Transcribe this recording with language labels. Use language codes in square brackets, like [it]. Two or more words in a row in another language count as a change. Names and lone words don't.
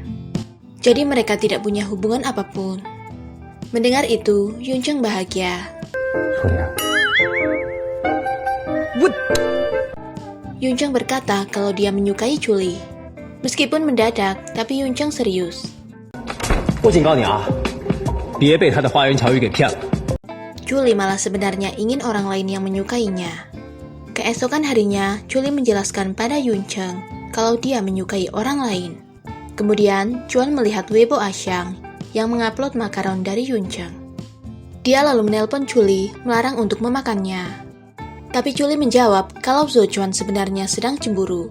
[id] Jadi mereka tidak punya hubungan apapun. Mendengar itu, Yuncheng bahagia. Yuncheng berkata kalau dia menyukai Julie. Meskipun mendadak, tapi Yuncheng serius. [zh] 我警告你啊，别被他的花言巧语给骗了。 [id] Julie malah sebenarnya ingin orang lain yang menyukainya. Keesokan harinya, Julie menjelaskan pada Yuncheng kalau dia menyukai orang lain. Kemudian, Chuan melihat Weibo Axiang yang mengupload makaron dari Yuncheng. Dia lalu menelpon Julie melarang untuk memakannya. Tapi Julie menjawab kalau Zhuchuan sebenarnya sedang cemburu.